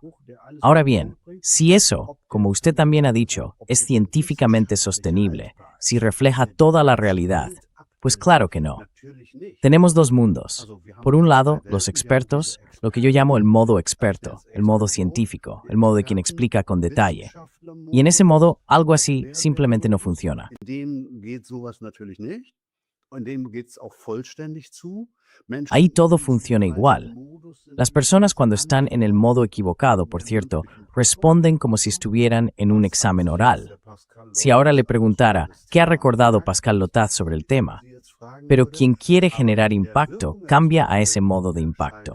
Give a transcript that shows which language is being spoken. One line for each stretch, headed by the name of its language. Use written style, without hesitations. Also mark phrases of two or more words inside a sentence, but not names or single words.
Spanish: Ahora bien, si eso, como usted también ha dicho, es científicamente sostenible, si refleja toda la realidad, pues claro que no. Tenemos 2 mundos. Por un lado, los expertos, lo que yo llamo el modo experto, el modo científico, el modo de quien explica con detalle. Y en ese modo, algo así simplemente no funciona.
German: In dem geht sowas natürlich nicht. In dem geht's auch vollständig zu. Menschen
Spanish: Ahí todo funciona igual. Las personas cuando están en el modo equivocado, por cierto, responden como si estuvieran en un examen oral. Si ahora le preguntara, ¿qué ha recordado Pascal Lotaz sobre el tema? Pero quien quiere generar impacto cambia a ese modo de impacto.